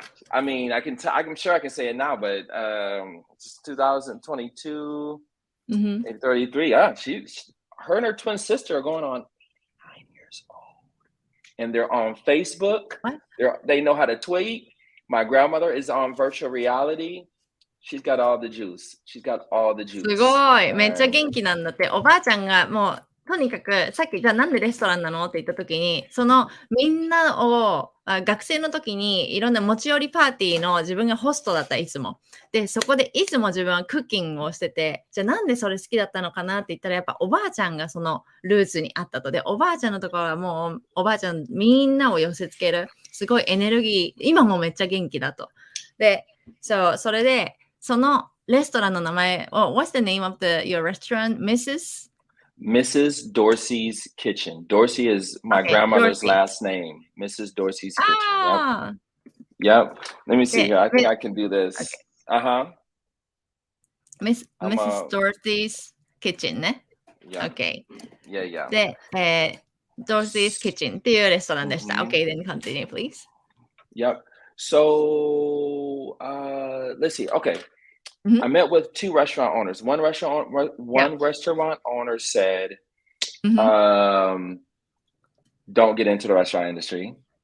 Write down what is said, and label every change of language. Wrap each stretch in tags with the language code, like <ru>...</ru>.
<en>I mean, I'm sure I can say it now, but it's 2022, 33. Yeah, her and her twin sister are going on 9 years old, and they're on Facebook. What? They know how to tweet. My grandmother is on virtual reality. She's got all the juice.</en> <ja>すごい、めっちゃ元気なんだって。おばあちゃんがもうとにかくさっきじゃあなんでレストランなのって言った時にそのみんなを学生の時にいろんな持ち寄りパーティーの自分がホストだったいつもでそこでいつも自分はクッキングをしててじゃあなんでそれ好きだったのかなって言ったらやっぱおばあちゃんがそのルーツにあったとでおばあちゃんのところはもうおばあちゃんみんなを寄せつけるすごいエネルギー今もめっちゃ元気だとでそれでそのレストランの名前を</ja> <en>What's the name of your restaurant? Mrs. Dorsey's Kitchen. Dorsey is my grandmother's last name. Mrs. Dorsey's Kitchen. Yep. Let me see here. I think I can do this. Okay. Mrs. Dorsey's Kitchen ね。 Yeah. Okay. Yeah.</en> <ja>で、Dorsey's Kitchen っていうレストランでした。</ja> <en>Okay, then continue, please. Yep. So, let's see. Okay. I met with two restaurant owners. One restaurant owner said, don't get into the restaurant industry.</en>